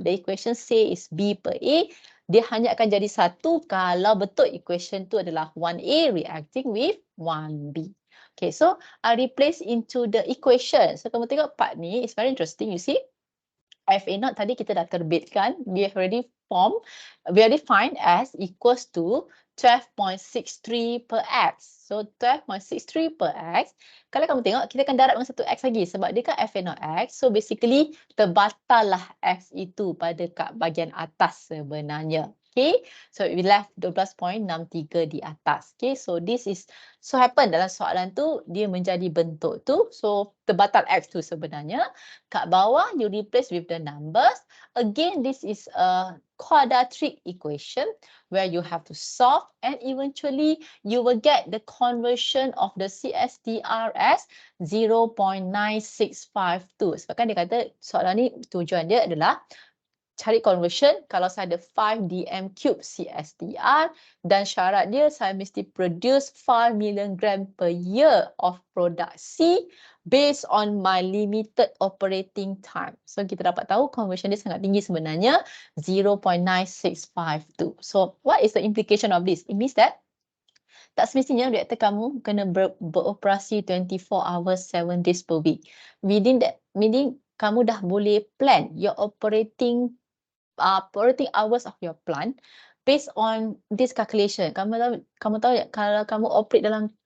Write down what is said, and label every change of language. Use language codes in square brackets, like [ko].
[en] The equation say is B per A. [ms] Dia hanya akan jadi 1 kalau betul [en] equation [ms] tu adalah [en] 1A reacting with 1B. Okay, so I replace into the equation. So [ms] kamu tengok part ni, [en] it's very interesting, you see. FA0 [ms] tadi kita dah terbitkan, [en] we have already formed, we already find as equals to 12.63 per X. [ms] So 12.63 per X, kalau kamu tengok, kita akan darab dengan satu X lagi sebab dia kan FA0X. So basically, terbatal lah X itu pada kat bahagian atas sebenarnya. [en] Okay, so we left 12.63 [ms] di atas. Okay, [en] so this is, so happen [ms] dalam soalan tu, dia menjadi bentuk tu. So terbatal X tu sebenarnya. Kat bawah, [en] you replace with the numbers. Again, this is a quadratic equation where you have to solve and eventually you will get the conversion of the CSTR as 0.9652. [ms] Sebab kan dia kata soalan ni tujuan dia adalah cari conversion kalau saya ada 5 dm cube CSTR dan syarat dia saya mesti produce [en] 5 million gram per year of product C based on my limited operating time. [ms] So kita dapat tahu conversion dia sangat tinggi sebenarnya 0.9652. [en] So what is the implication of this? It means that [ms] tak semestinya reaktor kamu kena beroperasi [en] 24 hours 7 days per week. Within that, meaning [ms] kamu dah boleh [en] plan your operating hours of your plant based on this calculation. [ms] Kamu tahu kalau kamu operate dalam